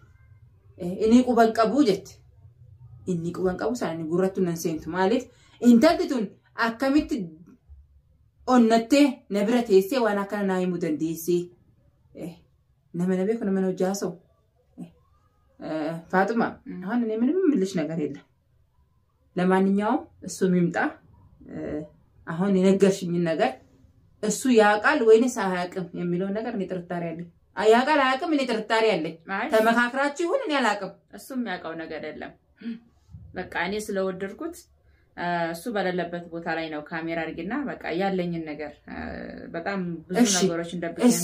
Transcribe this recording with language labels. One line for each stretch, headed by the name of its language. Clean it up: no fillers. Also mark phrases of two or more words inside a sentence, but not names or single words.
Oromo: Inni quban qabu jetti. Inni quban qabu isaanii gurrattu nan seentu. Maaliif intalti tun akkamitti onnattee na bira teessee waan akkana naa himuu dandeessee. Nama na beeku nama na hojjaasoo.
Amharic: Faatuma አሁን እኔ ምንም ምልሽ ነገር የለም። ለማንኛውም እሱ ሚምጣ አሁን የነገርሽኝ ነገር እሱ ያውቃል ወይንስ አያውቅም የሚለው ነገር እኔ ጥርጣሬ አለኝ። ያውቃል አያውቅም እኔ ጥርጣሬ አለኝ። ተመካክራችሁ ይሁን እኔ አላውቅም። እሱም ያውቀው ነገር አይደለም። በቃ እኔ ስለወደድኩት እሱ በሌለበት ቦታ ላይ ነው ካሜራ አድርጊና በቃ ያለኝን ነገር በጣም ብዙ ነገሮች እንደብቀኝ እሱ